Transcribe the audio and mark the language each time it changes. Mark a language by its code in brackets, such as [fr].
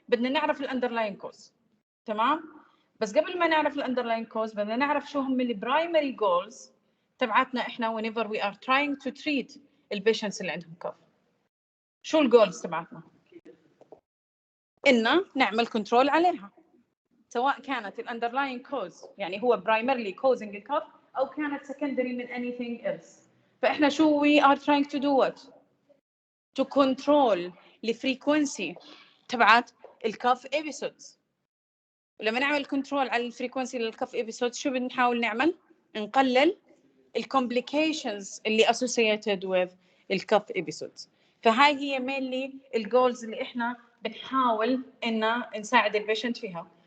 [ar] بدنا نعرف ال underlying cause، تمام؟ بس قبل ما نعرف ال underlying cause بدنا نعرف شو هم ال primary goals تبعتنا إحنا [en] whenever we are trying to treat [ar] ال patients اللي عندهم كف. شو ال goals تبعتنا؟ إننا نعمل control عليها، سواء كانت ال underlying cause يعني هو [en] primarily causing [ar] الكف أو كانت secondary من [en] anything else. [ar] فإحنا شو [en] we are trying to do what? To control the frequency [ar] تبعت الكف [en] episodes. [ar] ولما نعمل control على الفريكونسي للكف episodes شو بنحاول نعمل؟ نقلل complications اللي [en] associated with [ar] الكف episodes. فهاي هي mainly الجولز اللي إحنا بنحاول إن نساعد البيشنت فيها.